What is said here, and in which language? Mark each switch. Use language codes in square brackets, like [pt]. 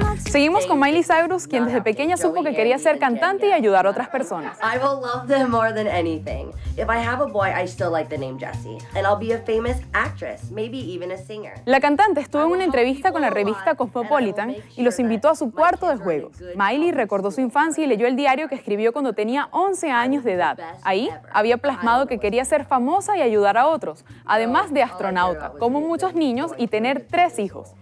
[es] Seguimos con Miley Cyrus, quien desde pequeña supo que quería ser cantante y ayudar a otras personas. [en] I will love them more than anything. If I have a boy, I still like the name Jessie, and I'll be a famous actress, maybe even a singer. [es] La cantante estuvo en una entrevista con la revista Cosmopolitan y los invitó a su cuarto de juegos. Miley recordó su infancia y leyó el diario que escribió cuando tenía 11 años de edad. Ahí había plasmado que quería ser famosa y ayudar a otros, además de astronauta, como muchos niños, y tener 3 hijos.